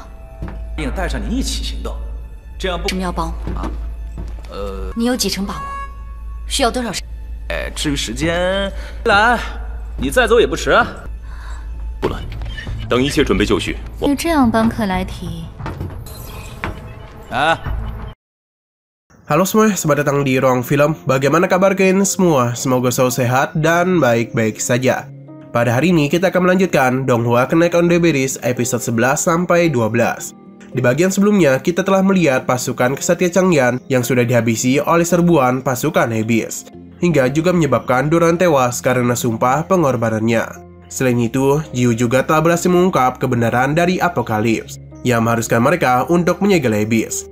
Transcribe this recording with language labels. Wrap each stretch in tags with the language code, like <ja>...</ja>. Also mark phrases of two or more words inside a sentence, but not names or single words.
<zh>并带上你一起行动，这样不？为什么要帮我？啊？你有几成把握？需要多少时？至于时间，来，你再走也不迟啊。不了，等一切准备就绪。就这样帮克莱提。</zh> <id>Halo semua, selamat datang di Ruang Film. Bagaimana kabar kalian semua? Semoga selalu sehat dan baik-baik saja. Pada hari ini kita akan melanjutkan Donghua Knights on the Berries episode 11 sampai 12. Di bagian sebelumnya kita telah melihat pasukan Kesatria Changyan yang sudah dihabisi oleh serbuan pasukan Abyss, hingga juga menyebabkan Duran tewas karena sumpah pengorbanannya. Selain itu, Jiu juga telah berhasil mengungkap kebenaran dari Apokalips yang mengharuskan mereka untuk menyegel Abyss.</id>